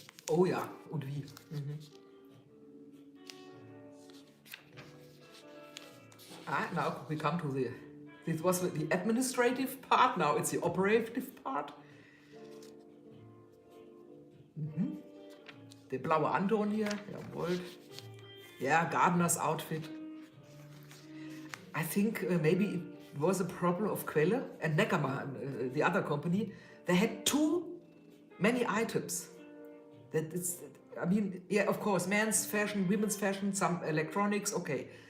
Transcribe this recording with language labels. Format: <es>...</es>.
<de>Oh ja, und wie?</de> <en>Now we come to this was the administrative part, now it's the operative part.</en> <de>Der blaue Andon hier, jawohl.</de> <en>Yeah, gardener's outfit. I think maybe it was a problem of Quelle and Neckermann, the other company. They had too many items. That is, I mean, yeah, of course, men's fashion, women's fashion, some electronics, okay.</en>